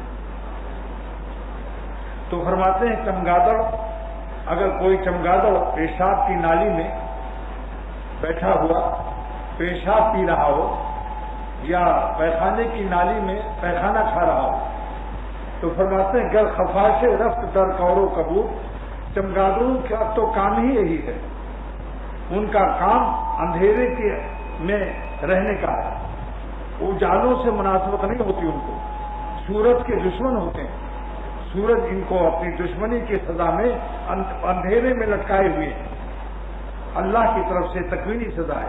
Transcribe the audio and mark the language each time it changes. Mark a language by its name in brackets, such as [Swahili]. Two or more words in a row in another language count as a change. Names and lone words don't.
[Urdu] تو فرماتے ہیں چمگادڑ، اگر کوئی چمگادڑ پیشاب کی نالی میں بیٹھا ہوا پیشاب پی رہا ہو یا پیخانے کی نالی میں پیخانہ کھا رہا ہو، تو فرماتے ہیں [Persian] گر خفاش رفت در کورو کبور، [Urdu] چمگادڑوں کا تو کام ہی یہی ہے، ان کا کام اندھیرے کے میں رہنے کا ہے، اجالوں سے مناسبت نہیں ہوتی ان کو، سورج کے دشمن ہوتے ہیں، سورج ان کو اپنی دشمنی کی سزا میں اندھیرے میں لٹکائے ہوئے ہیں، اللہ کی طرف سے تکوینی سزا ہے۔